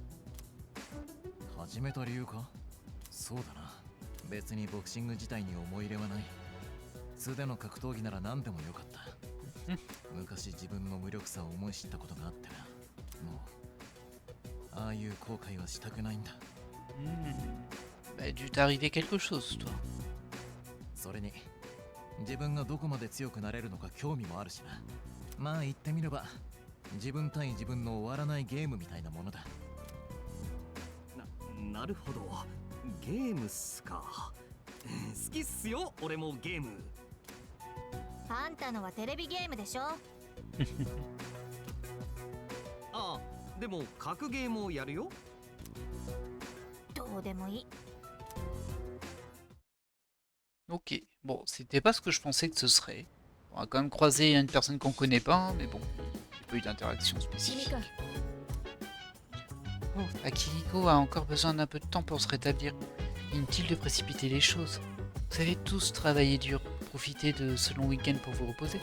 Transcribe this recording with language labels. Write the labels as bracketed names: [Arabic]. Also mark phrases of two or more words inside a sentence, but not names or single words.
[Japanese] 始めた理由か。そうだな、別にボクシング自体に思い入れはない。素手の格闘技なら何でもよかった。昔自分の無力さを思い知ったことがあってな。もうああいう後悔はしたくないんだ。 [French] Bah, dû t'arriver quelque chose, toi. [Japanese] それに自分がどこまで強くなれるのか興味もあるしな。まあ言ってみれば自分対自分の終わらないゲームみたいなものだ。なるほど、ゲームっすか。好きっすよ、俺もゲーム。あんたのはテレビゲームでしょ。ああ、でも格ゲーもやるよ。どうでもいい。 [French] Ok, bon, c'était pas ce que je pensais que ce serait. On va quand même croiser une personne qu'on connaît pas, mais bon, il n'y a pas eu d'interaction spécifique. Oh, Akihiko a encore besoin d'un peu de temps pour se rétablir. Inutile de précipiter les choses. Vous avez tous travaillé dur, profitez de ce long week-end pour vous reposer.